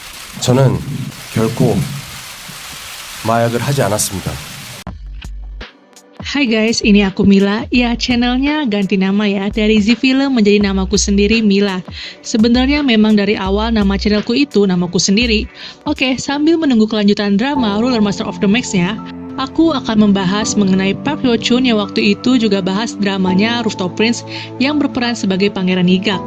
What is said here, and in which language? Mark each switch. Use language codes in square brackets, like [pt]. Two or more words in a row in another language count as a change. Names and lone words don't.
[ko] 저는 결코 마약을 하지 않았습니다. [id] Hai guys, ini aku Mila. Ya, channelnya ganti nama ya, dari Z-Film menjadi namaku sendiri, Mila. Sebenarnya memang dari awal nama channelku itu namaku sendiri. Oke, sambil menunggu kelanjutan drama Ruler Master of the Max-nya, aku akan membahas mengenai Park Hyo Chun yang waktu itu juga bahas dramanya Rooftop Prince yang berperan sebagai Pangeran Higak.